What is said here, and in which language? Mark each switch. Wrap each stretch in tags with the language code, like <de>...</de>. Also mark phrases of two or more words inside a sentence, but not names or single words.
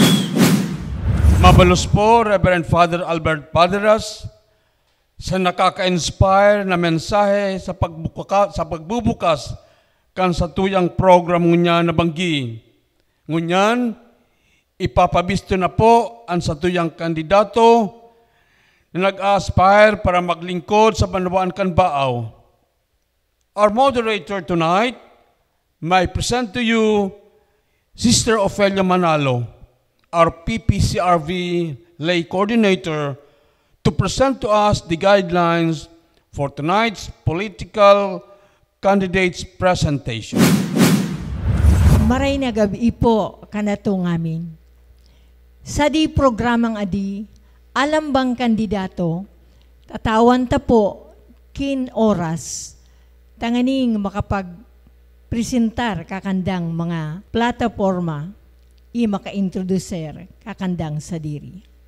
<bik>Mabalos po, Reverend Father Albert Balderas, sa nakaka-inspire na mensahe sa pagbubukas kan sa tuyang program ngunyan na banggi. Ngunyan, ipapabisto na po ang sa tuyang kandidato na nag-aspire para maglingkod sa Banawaan kan Baaw.</bik> <en>Our moderator tonight may present to you Sister Ofelia Manalo, our PPCRV lay coordinator, to present to us the guidelines for tonight's political candidates presentation.</en> <bik>Maray na gabi po kanato ngamin. Sa di programang adi, alam bang kandidato, tatawan ta po kin oras, tanganing makapag-presentar kakandang mga plataforma i maka-introducer kakandang sa diri.</bik>